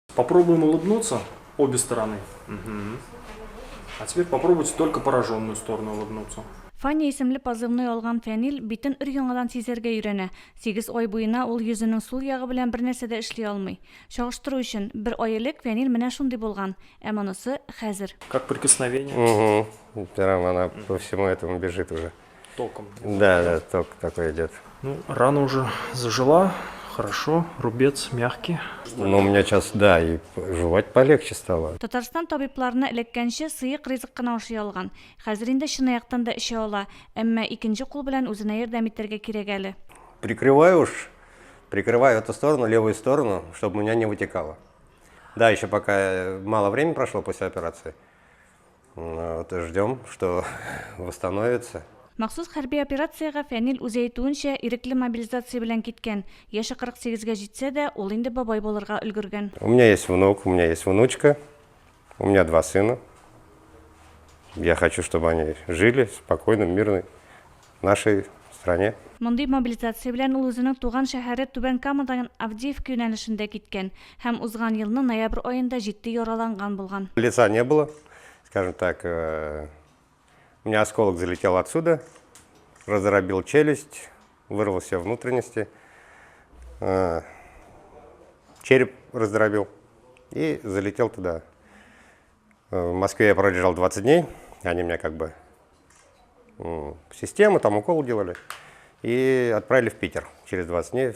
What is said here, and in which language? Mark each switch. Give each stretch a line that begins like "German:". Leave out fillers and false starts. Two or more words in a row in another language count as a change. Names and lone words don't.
Russian: Попробуем улыбнуться обе стороны. Мгм. А теперь попробуйте только пораженную сторону улыбнуться.
Tatar: Фанни исемле позывной алган Фәнил битен өр-яңадан сизәргә өйрәнә. 8 ай буена ул йөзенең сул ягы белән бер нәрсә дә эшли алмый. Чагыштыру өчен, бер ай элек Фәнил менә шундый булган, ә монысы хәзер.
Russian: Как прикосновение Угу. Прям она по всему этому бежит уже. током. Да, да, ток такой идет. Ну, рана уже зажила, хорошо, рубец мягкий. Но у меня сейчас, да, и жевать полегче стало.
Tatar: Татарстан табибларына эләккәнче сыйык ризык кына ашый алган. Хәзер инде чынаяктан да эшә ала, әмма икенче кул белән үзенә ярдәм итәргә кирәк әле.
Russian: Прикрываю эту сторону, левую сторону, чтобы у меня не вытекало. Да, еще пока мало времени прошло после операции. Вот и ждем, что восстановится.
Tatar: Махсус хәрби операциягә Фәнил үзе әйтүенчә ирекле мобилизация белән киткән. Яше 48-гә җитсә дә, ул инде бабай булырга өлгергән.
Russian: У меня есть внук, у меня есть внучка, у меня 2 сына. Я хочу, чтобы они жили спокойно, мирно в нашей стране.
Tatar: Мондый мобилизация белән ул үзенең туган шәһәре Түбән Камадан Авдеевка юнәлешендә киткән һәм узган елның ноябрь аенда җитди яраланган булган.
Russian: Лица не было, скажем так. У меня осколок залетел отсюда, раздробил челюсть, вырвал все внутренности, череп раздробил и залетел туда. В Москве я пролежал 20 дней, они меня как бы систему, там укол делали, и отправили в Питер через 20 дней.